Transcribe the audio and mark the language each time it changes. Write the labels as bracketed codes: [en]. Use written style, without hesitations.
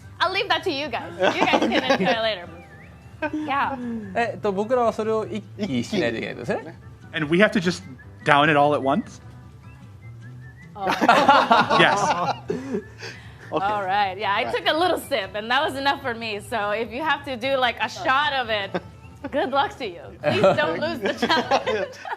[en] I'll leave that to you guys. You guys can enjoy it later. Yeah. [ja] 僕らはそれを一気しないといけないですね。 [en] And we have to just down it all at once? Yes. All right. Yeah, I took a little sip, and that was enough for me. So if you have to do like a shot of it, good luck to you. Please don't lose the challenge.